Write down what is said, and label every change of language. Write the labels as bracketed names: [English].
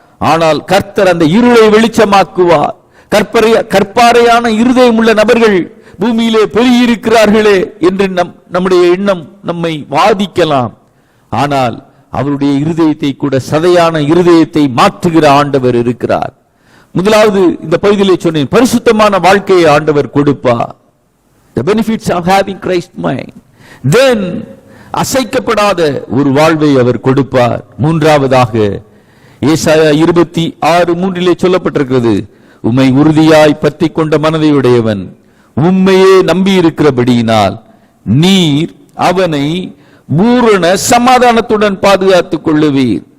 [Tamil] ஆனால் கர்த்தர் அந்த இருளை வெளிச்சமாக்குவார். கற்பாறையான இருதயம் உள்ள நபர்கள் பூமியிலே பெருகியிருக்கிறார்களே என்று நம்முடைய எண்ணம் நம்மை வாதிக்கலாம். ஆனால் அவருடைய இருதயத்தை கூட சதையான இருதயத்தை மாற்றுகிற ஆண்டவர் இருக்கிறார். முதலாவது இந்த பகுதியிலே சொன்னேன், பரிசுத்தமான வாழ்க்கையை ஆண்டவர் கொடுப்பார். [English] The benefits of having Christ mind. [Tamil] Then அசைக்கப்படாத ஒரு வாழ்வை அவர் கொடுப்பார். மூன்றாவதாக ஏசாயா 26:3 சொல்லப்பட்டிருக்கிறது, உம்மை உறுதியாய் பற்றி கொண்ட மனதையுடையவன் உம்மையே நம்பி இருக்கிறபடியினால் நீர் அவனை பூரண சமாதானத்துடன் பாதுகாத்துக் கொள்ளுவீர்.